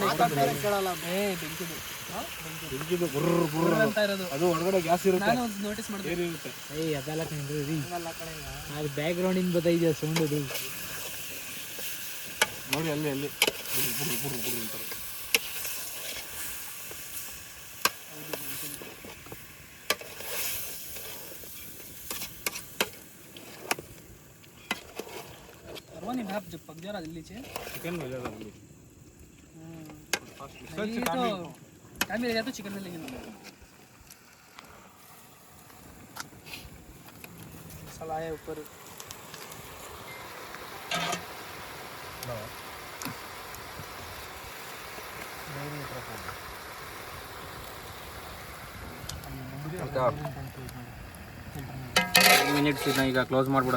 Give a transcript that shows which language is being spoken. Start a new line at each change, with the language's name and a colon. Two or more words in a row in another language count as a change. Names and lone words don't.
Kannada: ಕೇಳಲ್ಲ. ಬೆಂಕಿದು ಗುರ್ರ ಅಂತ ಇರೋದು. ಅದು ಒಳಗಡೆ ಗ್ಯಾಸ್ ಇರುತ್ತೆ, ನಾನು ಒಂದು ನೋಟಿಸ್ ಮಾಡಿದೆ. ಏರ್ ಇರುತ್ತೆ. ಅದೆಲ್ಲ ಕಣ್ರಿ ರೀ, ಅದು ಬ್ಯಾಕ್ ಗ್ರೌಂಡಿಂದ ಬತ್ತೈತೆ ಸೌಂಡ್. ಅದು ನೋಡಿ ಅಲ್ಲಿ ಬುರ್ರು ಬುರ್ರು ಬುರ್ರು ಅಂತಾರೆ.
Hindi: नहीं आप जब पक जा रहा जल्दी से चिकन मिल जाएगा जल्दी। नहीं तो टाइम मिल गया तो चिकन में लेंगे मसाला आया ऊपर।
Kannada: ಮಿನಿಟ್ಸ್ ಇದನ್ನ ಈಗ ಕ್ಲೋಸ್ ಮಾಡ್ಬಿಡೋಣ.